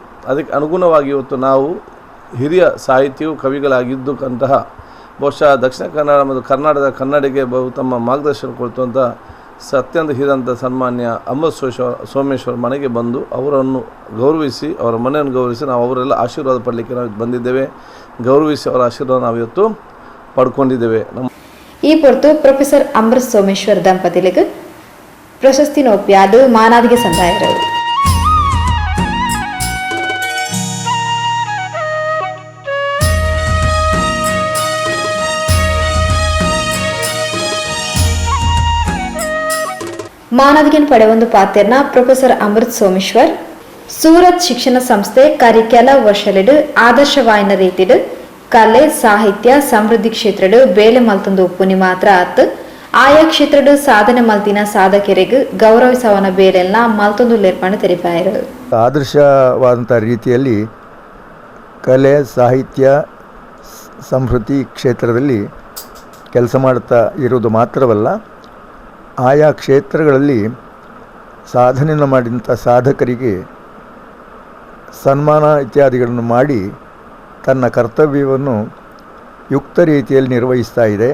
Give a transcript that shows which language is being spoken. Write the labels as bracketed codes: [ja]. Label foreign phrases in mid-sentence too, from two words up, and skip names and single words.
[kn] ಅದಕ್ಕೆ ಅನುಗುಣವಾಗಿ ಇವತ್ತು ನಾವು ಹಿರಿಯ ಸಾಹಿತಿಯು ಕವಿಗಳಾಗಿದ್ದಂತಹ ಬಹುಶಃ ದಕ್ಷಿಣ ಕನ್ನಡ ಮತ್ತು ಕರ್ನಾಟಕದ ಕನ್ನಡಿಗೆ ತಮ್ಮ ಮಾರ್ಗದರ್ಶನ ಕೊಡುವಂಥ ಅತ್ಯಂತ ಹಿರಿದಂಥ ಸನ್ಮಾನ್ಯ ಅಮೃತ್ ಸೋಮೇಶ್ವರ್ ಮನೆಗೆ ಬಂದು ಅವರನ್ನು ಗೌರವಿಸಿ ಅವರ ಮನೆಯನ್ನು ಗೌರವಿಸಿ ನಾವು ಅವರೆಲ್ಲ ಆಶೀರ್ವಾದ ಪಡಲಿಕ್ಕೆ ನಾವು ಬಂದಿದ್ದೇವೆ. ಗೌರವಿಸಿ ಅವರ ಆಶೀರ್ವಾದ ನಾವು ಇವತ್ತು ಪಡ್ಕೊಂಡಿದ್ದೇವೆ. [tcy] ಈ ಹೊರತು ಪ್ರೊಫೆಸರ್ ಅಮೃತ್ ಸೋಮೇಶ್ವರ್ ದಂಪತಿಗಳಿಗೆ ಪ್ರಶಸ್ತಿ ಒಪ್ಪಿಯಾದು ಮಾನಾದಿಗೆ ಸಂದಾಯರು. ಮಾನದಿಗೆ ಪಡೆಯೊಂದು ಪಾತ್ರನ ಪ್ರೊಫೆಸರ್ ಅಮೃತ್ ಸೋಮೇಶ್ವರ್ ಸೂರತ್ ಶಿಕ್ಷಣ ಸಂಸ್ಥೆ ಕರಿ ಕೆಲ ವರ್ಷಲೆಡು ಆದರ್ಶವಾಯಿನ ರೀತಿಡು ಕಲೆ ಸಾಹಿತ್ಯ ಸಮೃದ್ಧಿ ಕ್ಷೇತ್ರಡು ಬೇಲೆ ಮಲ್ತೊಂದು ಒಪ್ಪುನಿ ಮಾತ್ರ ಆತ್ ಆಯಾ ಕ್ಷೇತ್ರಡು ಸಾಧನೆ ಮಲ್ತಿನ ಸಾಧಕರಿಗೆ ಗೌರವಿಸವನ ಬೇಲೆಲ್ಲ ಮಲ್ತೊಂದು ಲೇರ್ಪಣೆ ತೆರಿಪಾಯರು. [kn] ಆದರ್ಶವಾದಂಥ ರೀತಿಯಲ್ಲಿ ಕಲೆ ಸಾಹಿತ್ಯ ಸಮೃದ್ಧಿ ಕ್ಷೇತ್ರದಲ್ಲಿ ಕೆಲಸ ಮಾಡುತ್ತಾ ಇರುವುದು ಮಾತ್ರವಲ್ಲ, ಆಯಾ ಕ್ಷೇತ್ರಗಳಲ್ಲಿ ಸಾಧನೆಯನ್ನು ಮಾಡಿದಂಥ ಸಾಧಕರಿಗೆ ಸನ್ಮಾನ ಇತ್ಯಾದಿಗಳನ್ನು ಮಾಡಿ ತನ್ನ ಕರ್ತವ್ಯವನ್ನು ಯುಕ್ತ ರೀತಿಯಲ್ಲಿ ನಿರ್ವಹಿಸ್ತಾ ಇದೆ.